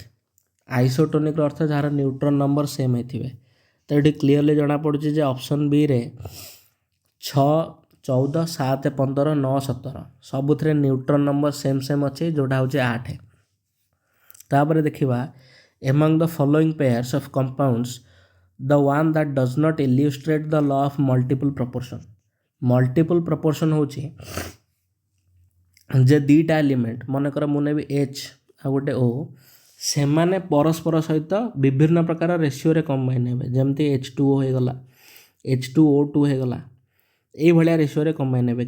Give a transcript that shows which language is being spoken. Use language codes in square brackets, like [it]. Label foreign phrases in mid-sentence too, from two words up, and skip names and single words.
[or] ଆଇସୋଟୋନିକ୍ର ଅର୍ଥ ଯାହାର [en] neutron number same [or] ହେଇଥିବେ। ତ ଏଠି କ୍ଲିଅରଲି ଜଣାପଡ଼ୁଛି ଯେ ଅପସନ୍ ବିରେ 6, 14, 7, 15, 9, 17 ସବୁଥିରେ [en] neutron number same [or] ଅଛି, ଯେଉଁଟା ହେଉଛି 8। ତାପରେ ଦେଖିବା [en] among the following pairs of compounds the one that does not illustrate the law of multiple proportion। multiple proportion [or] ହେଉଛି ଯେ ଦୁଇଟା ଏଲିମେଣ୍ଟ ମନେକର ମୁଁ ନେବି H ଆଉ ଗୋଟେ O, ସେମାନେ ପରସ୍ପର ସହିତ ବିଭିନ୍ନ ପ୍ରକାର ରେସିଓରେ କମ୍ବାଇନ୍ ହେବେ। ଯେମିତି H2O ହେଇଗଲା, H2O2 ହେଇଗଲା, ଏଇଭଳିଆ ରେସିଓରେ କମ୍ବାଇନ୍ ହେବେ।